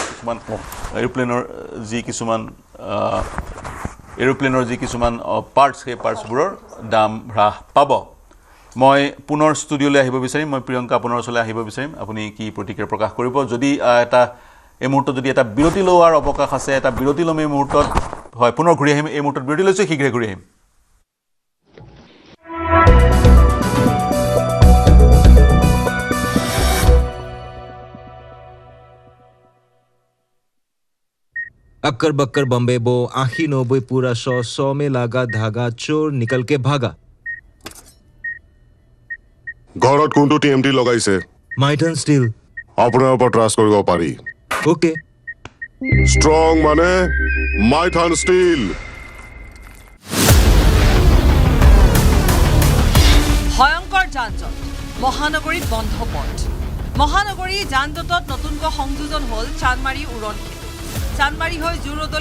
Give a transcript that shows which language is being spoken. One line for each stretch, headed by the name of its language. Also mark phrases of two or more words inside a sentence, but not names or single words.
Assamese: যি কিছুমান পাৰ্টছ সেই পাৰ্টছবোৰৰ দাম হ্ৰাস পাব মই পুনৰ ষ্টুডিঅ'লৈ আহিব বিচাৰিম মই প্ৰিয়ংকা আপোনাৰ ওচৰলৈ আহিব বিচাৰিম আপুনি কি প্ৰতিক্ৰিয়া প্ৰকাশ কৰিব যদি এই মুহূৰ্তত যদি এটা বিৰতি লোৱাৰ অৱকাশ আছে এটা বিৰতি ল'ম এই মুহূৰ্তত হয় পুনৰ ঘূৰি আহিম এই মুহূৰ্তত বিৰতি লৈছোঁ শীঘ্ৰে ঘূৰি আহিম
Hindi: अक्कर बक्कर बम्बे बो आखी 90 पूरा 100 में लागा धागा चोर निकल के भागा
Assamese: ঘৰত কোনটো টিএমটি লগাইছে
Hindi: माइटन स्टील
Assamese: আপোনাৰ ওপৰত ট্ৰাষ্ট কৰিব পাৰি
Hindi: ओके
Assamese: ষ্ট্ৰং মানে মাইথান ষ্টীল ভয়ংকৰ যান-জঁট মহানগৰীত বন্ধ পথ মহানগৰী যান-জঁটত নতুনকৈ সংযোজন হ'ল চানমাৰী উৰণ চানমাৰী হৈ জুৰোডলৈ